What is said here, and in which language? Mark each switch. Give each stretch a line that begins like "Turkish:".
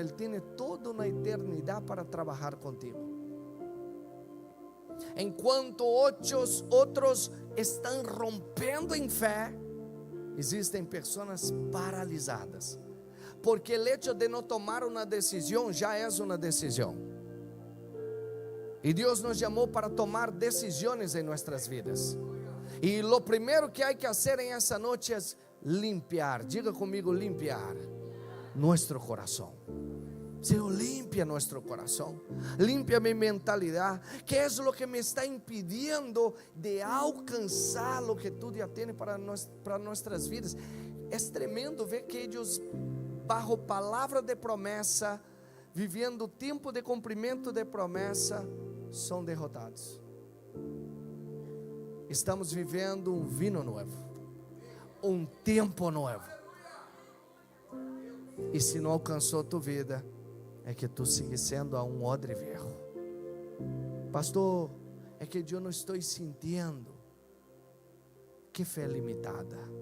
Portuguese: Ele tem toda uma eternidade para trabalhar contigo. Enquanto outros estão rompendo em fé, existem pessoas paralisadas, porque o hecho de não tomar uma decisão já é uma decisão.
Spanish: Y Dios nos llamó para tomar decisiones en nuestras vidas. Y lo primero que hay que hacer en esa noche es limpiar. Diga conmigo, limpiar nuestro corazón. Señor, limpia nuestro corazón, limpia mi mentalidad. ¿Qué es lo que me está impidiendo de alcanzar lo que tú ya tienes para nuestras vidas? Es tremendo ver que ellos, bajo palabra de promesa, viviendo tiempo de cumprimento de promesa,
Portuguese: são derrotados. Estamos vivendo um vinho novo, um tempo novo. E se não alcançou tua vida, é que tu sigue sendo a um
Spanish: odre viejo.
Portuguese: Pastor, é que eu não estou sentindo. Que fé limitada.